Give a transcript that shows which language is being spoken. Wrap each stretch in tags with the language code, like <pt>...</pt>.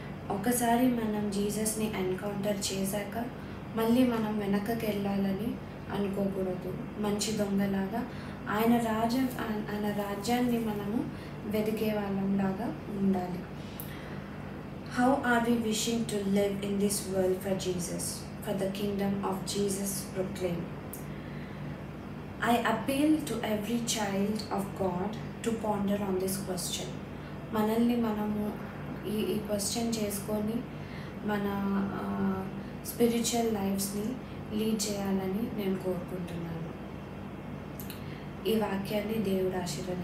<te>ఒకసారి మనం జీసస్ని ఎన్కౌంటర్ చేశాక మళ్ళీ మనం వెనకకి వెళ్ళాలని అనుకోకూడదు. మంచి దొంగలాగా ఆయన రాజ్యాన్ని మనము వెతికే వాళ్ళంలాగా ఉండాలి.</te> <en>How are we wishing to live in this world for Jesus, for the kingdom of Jesus proclaim? I appeal to every child of God to ponder on this question.</en> <te>మనల్ని మనము ఈ క్వశ్చన్ చేసుకొని మన స్పిరిచువల్ లైఫ్స్ని లీడ్ చేయాలని నేను కోరుకుంటున్నాను. ఈ వాక్యాన్ని దేవుడు ఆశీర్వదించారు.</te>